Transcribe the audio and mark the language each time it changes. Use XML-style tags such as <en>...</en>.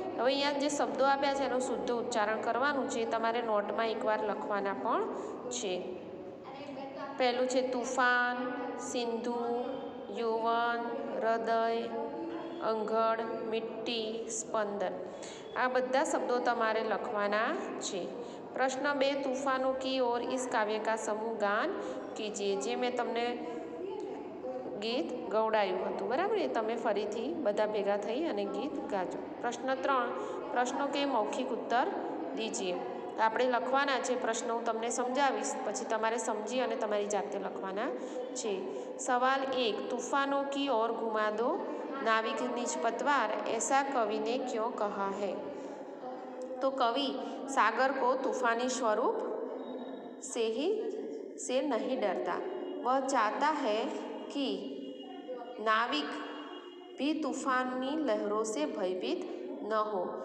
<gu>હવે અહીંયા જે શબ્દો આપ્યા છે એનું શુદ્ધ ઉચ્ચારણ કરવાનું છે, તમારે નોટમાં એકવાર લખવાના પણ છે। પહેલું છે તૂફાન, સિંધુ, યૌવન, હૃદય, અંગડ, મિટ્ટી, સ્પંદન। આ બધા શબ્દો તમારે લખવાના છે।</gu> <hi>પ્રશ્ન 2 तूफानों की ओर इस काव्य का समूह गान कीजिए।</hi> <gu>જે મેં તમને ગીત ગવડાવ્યું હતું, બરાબર, એ તમે ફરીથી બધા ભેગા થઈ અને ગીત ગાજો।</gu> <hi>પ્રશ્ન 3 પ્રશ્નો કે મૌખિક ઉત્તર દીજીએ।</hi> <gu>આપણે લખવાના છે પ્રશ્નો, હું તમને સમજાવીશ, પછી તમારે સમજી અને તમારી જાતે લખવાના છે।</gu> <hi>સવાલ 1 तूफानों की ओर घुमा दो नाविक निज पतवार ऐसा कवि ने क्यों कहा है। तो कवि सागर को तूफानी स्वरूप से नहीं डरता, वह चाहता है कि नाविक भी तूफानी लहरों से भयभीत न हो।</hi>